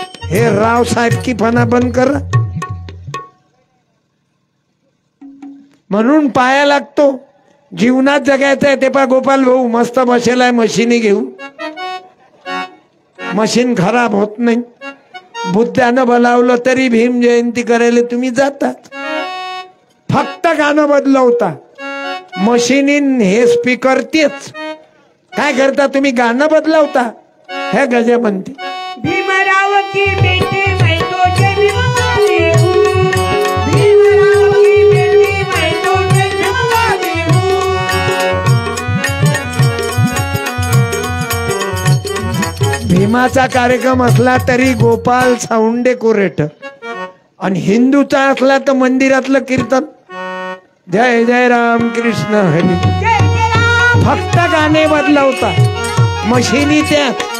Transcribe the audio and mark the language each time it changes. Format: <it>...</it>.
<mr>हे राव साहेब की पणा बंद कर म्हणून पाया लागतो जीवनात जगायचं आहे ते पा गोपाल भाऊ मस्त बसेलाय मशीनी घेऊन मशीन खराब होत नाही बुद्धानं बोलावलं तरी भीम जयंती करायला तुम्ही जातात फक्त गाणं बदलवता मशीनीन हे स्पीकर तेच काय करता तुम्ही गाणं बदलवता हे गजा म्हणते</mr> <hi>भीमराव की बेटी मैं तो जन्मवाली हूँ, भीमराव की बेटी मैं तो जन्मवाली हूँ।</hi> <mr>भीमाचा कार्यक्रम असला तरी गोपाल साऊंड डेकोरेटर आणि हिंदूचा असला तर मंदिरातलं कीर्तन जय जय राम कृष्ण हरी फक्त गाणे बदलवता मशिनी त्या</mr>